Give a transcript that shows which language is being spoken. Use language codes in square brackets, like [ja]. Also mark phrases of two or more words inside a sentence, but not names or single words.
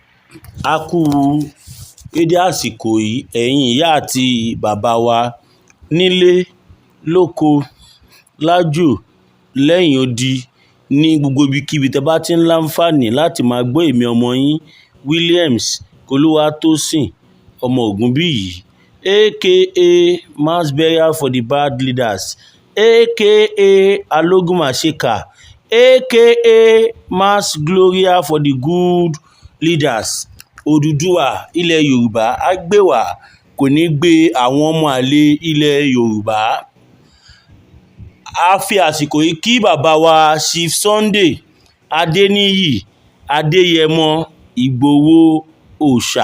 [yo] A kú dédé àsìkò yìí ẹ̀yin ìyá àti bàbá wa nílé lóko lájò lẹ́yìn odi ní gbogbo ibikíbi tẹ́ bá ti ń láǹfààní láti máa gbọ́ èmi ọmọ yín Williams Olúwatósìn ọmọ Ògúnbíyì aka [en] mass burial for the bad leaders [yo] aka alógúnmàṣèkà aka [en] mass gloria for the good leaders. [yo] Odùduwà ilẹ̀ Yorùbá á gbé wa, kò ní gbé àwọn ọmọ àlè ilẹ̀ Yorùbá. A fi àsìkò yìí kí bàbá wa Chief Sunday Adéníyì Adéyẹmọ Ìgbòho Òòṣà.